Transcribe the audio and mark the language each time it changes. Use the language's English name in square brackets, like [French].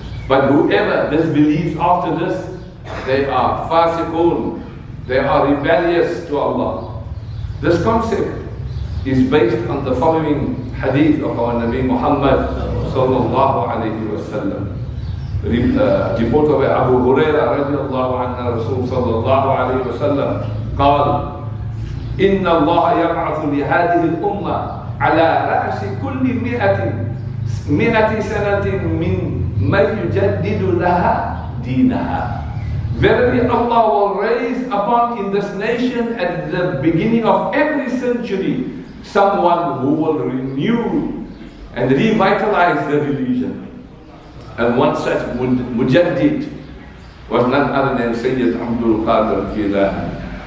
[English] But whoever disbelieves after this, they are fasiqun, they are rebellious to Allah. This concept is based on the following hadith of our Nabi Muhammad sallallahu alayhi wa sallam. Reported by Abu Hurairah radiallahu anhu, Rasul sallallahu alayhi wa sallam [Arabic] قال إن الله يبعث لهذه الأمة على رأس كل مئة سنة من يجدد لها دينها. [English] Verily Allah will raise upon in this nation at the beginning of every century someone who will renew and revitalize the religion. And one such mujaddid was none other than Sayed Abdul Qadir Jilani.